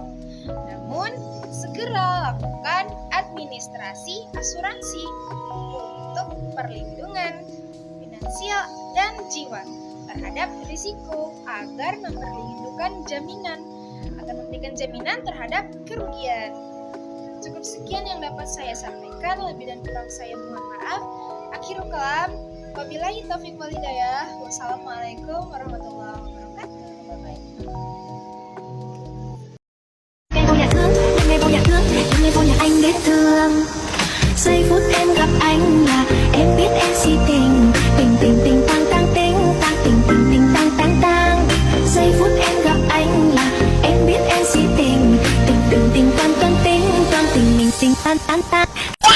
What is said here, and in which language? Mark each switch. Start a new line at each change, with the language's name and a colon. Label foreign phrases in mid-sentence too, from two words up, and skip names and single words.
Indonesian: Namun, segera lakukan administrasi asuransi untuk perlindungan finansial dan jiwa terhadap risiko agar memberikan jaminan terhadap kerugian. Cukup sekian yang dapat saya sampaikan, lebih dan kurang saya mohon maaf.
Arabic: آخر الكلام، وبالله التوفيق والهداية. والسلام عليكم ورحمة الله وبركاته.
English: Bye-bye.
Vietnamese: Ngày vô nhà thương, ngày vô nhà anh đến thương. Giây phút em gặp anh là em biết em si tình, tình tình tình tang tang tình, tang tình tình tình tang tang tang. Giây phút em gặp anh là em biết em si tình, tình tình tình tan tan tình, tan tình mình tình tan tan tan.